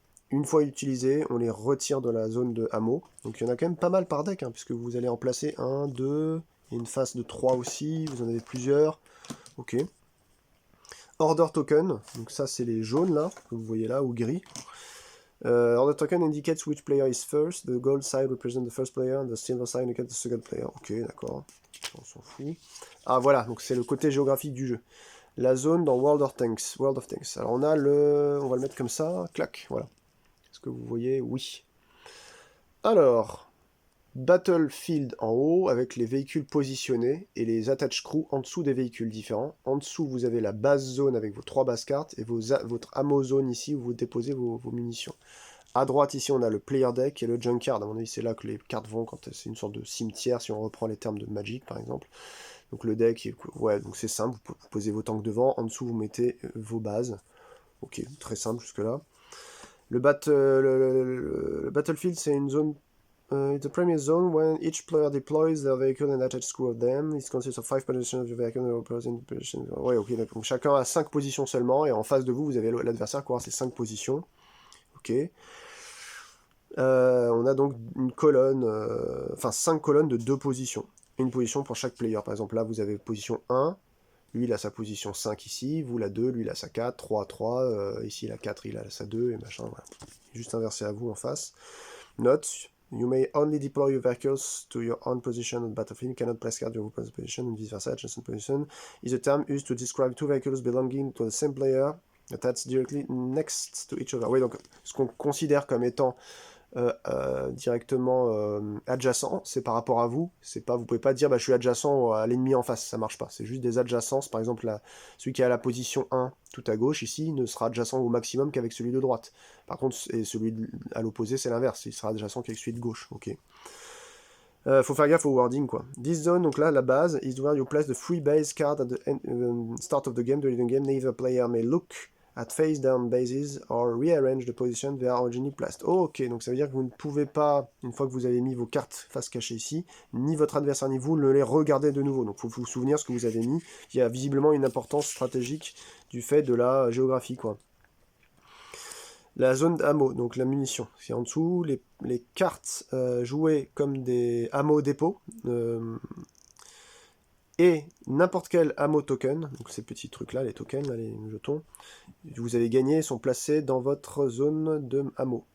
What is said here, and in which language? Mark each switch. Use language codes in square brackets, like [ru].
[fr] Une fois utilisées, on les retire de la zone de hameau. Donc il y en a quand même pas mal par deck, hein, puisque vous allez en placer 1, 2, il y a une phase de 3 aussi, vous en avez plusieurs. Ok. Order token, donc ça c'est les jaunes là, que vous voyez là, ou gris. [en] Order token indicates which player is first, the gold side represents the first player, and the silver side indicates the second player. [fr] Ok, d'accord, on s'en fout. Ah voilà, donc c'est le côté géographique du jeu. La zone dans World of Tanks. Alors on a on va le mettre comme ça, clac, voilà. Est-ce que vous voyez? Oui. Alors, Battlefield en haut avec les véhicules positionnés et les attach crew en dessous des véhicules différents. En dessous, vous avez la base zone avec vos 3 bases cartes et votre ammo zone ici où vous déposez vos munitions. À droite, ici, on a le player deck et le junkyard. À mon avis, c'est là que les cartes vont quand c'est une sorte de cimetière, si on reprend les termes de Magic, par exemple. Donc le deck, ouais, donc c'est simple, vous posez vos tanks devant, en dessous, vous mettez vos bases. Ok, très simple jusque-là. Le Battlefield, c'est une zone. [en] It's a premier zone when each player deploys their vehicle and attached crew of them. It consists of 5 positions of your vehicle and opposing positions. [fr] Ouais, ok, d'accord. Chacun a 5 positions seulement, et en face de vous, vous avez l'adversaire qui aura ses 5 positions. Ok. On a donc une colonne, enfin 5 colonnes de 2 positions. Une position pour chaque player. Par exemple, là, vous avez position 1. Lui, il a sa position 5 ici. Vous, la 2. Lui, il a sa 4. 3, 3. Ici, la 4, il a sa 2. Et machin, voilà. Juste inversé à vous en face. Note. [en] You may only deploy your vehicles to your own position on the battlefield. You cannot place card your opponent's position and vice versa. Adjacent position is a term used to describe two vehicles belonging to the same player attached directly next to each other. [fr] Oui, donc ce qu'on considère comme étant directement adjacent, c'est par rapport à vous. C'est pas, vous pouvez pas dire bah, je suis adjacent à l'ennemi en face, ça marche pas. C'est juste des adjacences. Par exemple, celui qui est à la position 1 tout à gauche ici ne sera adjacent au maximum qu'avec celui de droite. Par contre, et celui à l'opposé, c'est l'inverse. Il sera adjacent qu'avec celui de gauche. Ok. Faut faire gaffe au wording quoi. [en] This zone, [fr] donc là, la base, [en] is where you place the free base card at the start of the game. During the game, neither player may look at face down bases or rearrange the position they are originally placed. [fr] Oh, ok, donc ça veut dire que vous ne pouvez pas, une fois que vous avez mis vos cartes face cachée ici, ni votre adversaire ni vous ne les regardez de nouveau. Donc il faut vous souvenir ce que vous avez mis. Il y a visiblement une importance stratégique du fait de la géographie quoi. La zone d'ammo, donc la munition, c'est en dessous. Les cartes jouées comme des ammo dépôts et n'importe quel ammo token, donc ces petits trucs là, les tokens, là, les jetons, vous avez gagné, sont placés dans votre zone de ammo.